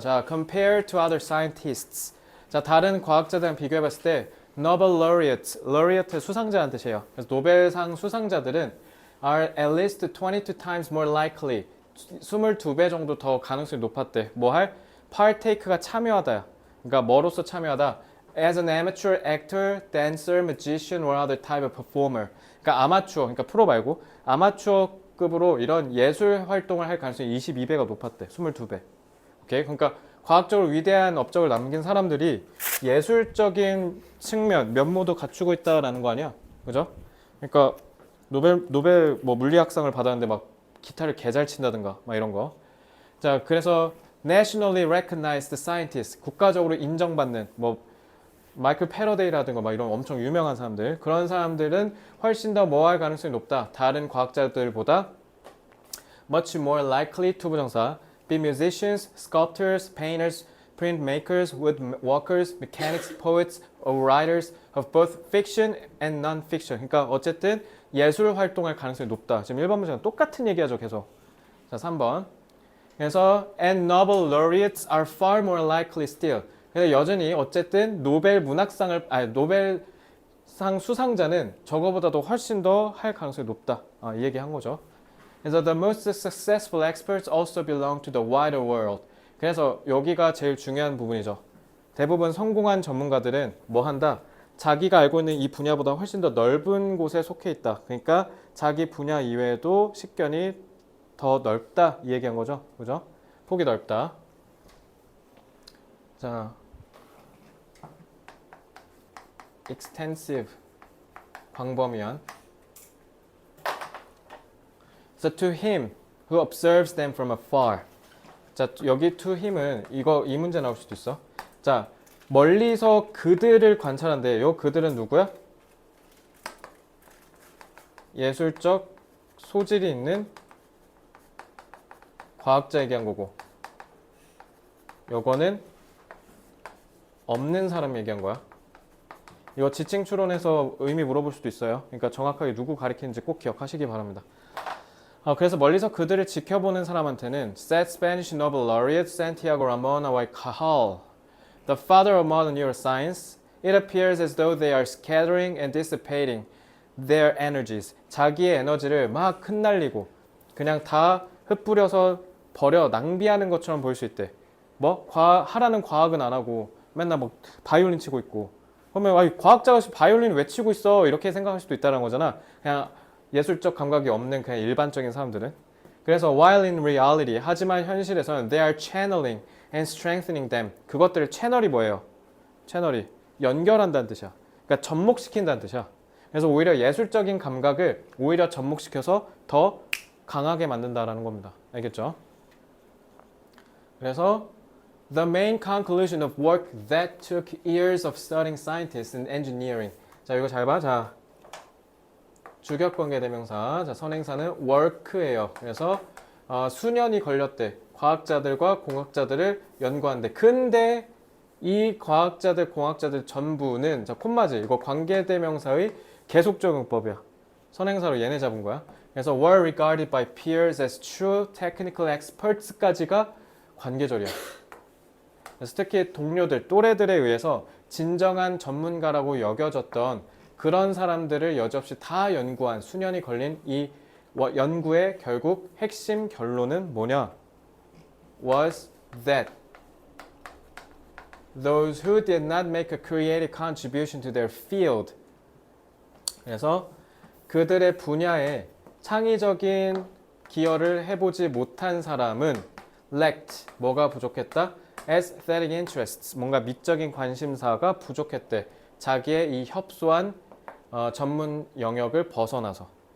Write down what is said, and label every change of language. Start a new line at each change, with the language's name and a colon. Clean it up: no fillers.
Korean: 자,
English: compare to other scientists.
Korean: 자, 다른 과학자들이랑 비교해봤을 때 Nobel laureate 수상자라는 뜻이에요. 그래서 노벨상 수상자들은
English: are at least 22 times more likely
Korean: 22배 정도 더 가능성이 높았대. 뭐 할? partake가 참여하다. 그러니까 뭐로서 참여하다?
English: as an amateur actor, dancer, magician or other type of performer.
Korean: 그러니까 아마추어, 그러니까 프로 말고 아마추어급으로 이런 예술 활동을 할 가능성이 22배가 높았대. 22배. 오케이? 그러니까 과학적으로 위대한 업적을 남긴 사람들이 예술적인 측면, 면모도 갖추고 있다라는 거 아니야? 그죠? 그러니까 노벨 뭐 물리학상을 받았는데 막 기타를 개 잘 친다든가 막 이런 거. 자, 그래서
English: nationally recognized scientists,
Korean: 국가적으로 인정받는 뭐 마이클 패러데이라든가 막 이런 엄청 유명한 사람들, 그런 사람들은 훨씬 더 뭐 할 가능성이 높다. 다른 과학자들보다
English: much more likely to 부정사 be musicians, sculptors, painters, printmakers, woodworkers, mechanics, poets, or writers of both fiction and non-fiction.
Korean: 그러니까 어쨌든 예술 활동할 가능성이 높다. 지금 1번 문제랑 똑같은 얘기하죠, 계속. 자, 3번. 그래서
English: and Nobel laureates are far more likely still.
Korean: 근데 여전히 어쨌든 노벨상 수상자는 저거보다도 훨씬 더 할 가능성이 높다. 이 얘기 한 거죠. 그래서
English: the most successful experts also belong to the wider world.
Korean: 그래서 여기가 제일 중요한 부분이죠. 대부분 성공한 전문가들은 뭐 한다? 자기가 알고 있는 이 분야보다 훨씬 더 넓은 곳에 속해 있다. 그러니까 자기 분야 이외에도 식견이 더 넓다 이 얘기한 거죠. 그죠? 폭이 넓다. 자, extensive 광범위한.
English: So to him who observes them from afar.
Korean: 자, 여기 to him은 이 문제 나올 수도 있어. 자, 멀리서 그들을 관찰한대. 요 그들은 누구야? 예술적 소질이 있는 과학자 얘기한 거고. 요거는 없는 사람 얘기한 거야. 이거 지칭 추론에서 의미 물어볼 수도 있어요. 그러니까 정확하게 누구 가리키는지 꼭 기억하시기 바랍니다. 그래서 멀리서 그들을 지켜보는 사람한테는
English: said Spanish Nobel laureate Santiago Ramon y Cajal, the father of modern neuroscience, it appears as though they are scattering and dissipating their energies.
Korean: 자기의 에너지를 막 흩날리고 그냥 다 흩뿌려서 버려 낭비하는 것처럼 보일 수 있대. 뭐? 하라는 과학은 안 하고 맨날 막 바이올린 치고 있고. 그러면 과학자가 바이올린 왜 치고 있어? 이렇게 생각할 수도 있다는 거잖아. 그냥 예술적 감각이 없는 그냥 일반적인 사람들은. 그래서
English: while in reality,
Korean: 하지만 현실에서는
English: they are channeling and strengthening them.
Korean: 그것들을 채널이 뭐예요? 채널이 연결한다는 뜻이야. 그러니까 접목시킨다는 뜻이야. 그래서 오히려 예술적인 감각을 오히려 접목시켜서 더 강하게 만든다라는 겁니다. 알겠죠? 그래서
English: the main conclusion of work that took years of studying scientists and engineering.
Korean: 자, 이거 잘 봐. 자, 주격관계 대명사. 자, 선행사는 work예요. 그래서 수년이 걸렸대. 과학자들과 공학자들을 연구하는데. 근데 이 과학자들, 공학자들 전부는 자, 콤마지. 이거 관계 대명사의 계속 적용법이야. 선행사로 얘네 잡은 거야. 그래서
English: were regarded by peers as true technical experts까지가
Korean: 관계절이야. 그래서 특히 동료들, 또래들에 의해서 진정한 전문가라고 여겨졌던 그런 사람들을 여지없이 다 연구한 수년이 걸린 이 연구의 결국 핵심 결론은 뭐냐?
English: Was that those who did not make a creative contribution to their field.
Korean: 그래서 그들의 분야에 창의적인 기여를 해보지 못한 사람은 lacked, 뭐가 부족했다? aesthetic interests, 뭔가 미적인 관심사가 부족했대. 자기의 이 협소한 전문 영역을 벗어나서.